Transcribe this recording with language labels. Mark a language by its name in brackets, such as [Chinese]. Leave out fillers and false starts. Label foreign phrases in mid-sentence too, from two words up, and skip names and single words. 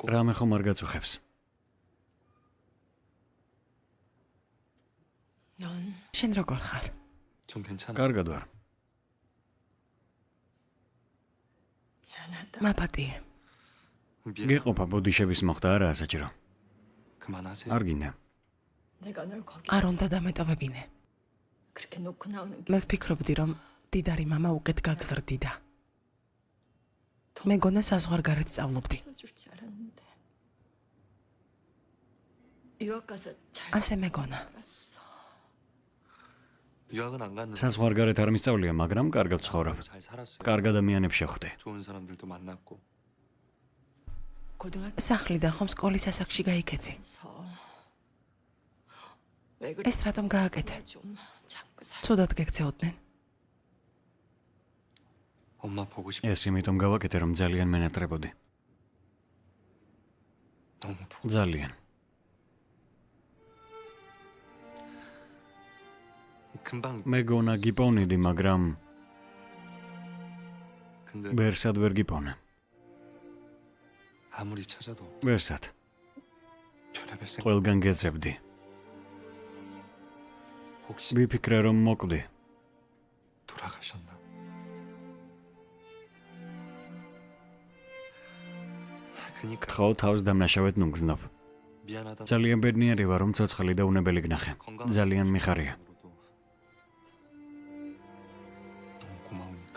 [Georgian] რამე ხომ არ გაწუხებს? შენ როგორ ხარ? [Korean] 좀 괜찮아. [Georgian] კარგად ვარ. მაპატიე. გეყოფა ბოდიშების მოხდა არა ასაჭირო. [Korean] 그만하세요. [Georgian] არ გინდა. არ უნდა დამეტოვებინე. მე ვფიქრობდი, რომ დიდარი მამა უკეთ გაგზრდიდა. მეგონა საზღვარგარეთ სწავლობდი. ასე მეგონა. [Korean] 유학은 안 갔는데 [Georgian] საზღვარგარეთ არ მისწავლია, მაგრამ კარგად ცხოვრობ. [Korean] 잘 살았어요. [Georgian] კარგ ადამიანებს შეხვდი. [Korean] 좋은 사람들도 만났고. [Georgian] სახლიდან ხომ სკოლის ასაკში გაიქეცი. ეს რატომ გააკეთე? ცუდად გექცეოდნენ. [Korean] 엄마 보고 싶. [Georgian] ეს იმიტომ გავაკეთე, რომ ძალიან მენატრებოდი. [Korean] 너무 보고. [Georgian] ძალიან. [Korean] 금방. [Georgian] მეგონა გიპოვნიდი, მაგრამ [Korean] 근데 [Georgian] ვერსად ვერ გიპოვნე. [Korean] 아무리 찾아도 [Georgian] ვერსად. [Korean] 별의별 생각. [Georgian] ყველგან გეძებდი. [Korean] 혹시 [Georgian] ვიფიქრე, რომ მოკვდი. [Korean] 돌아가셨나? 그니까 [Georgian] გთხოვ თავს დამნაშავედ ნუგზნობ. [Korean] 미안하다. [Georgian] ძალიან ბედნიერი ვარ, რომ ცოცხალი და უნებელი გნახე. ძალიან მიხარია. [Korean] 너무 고마우니까.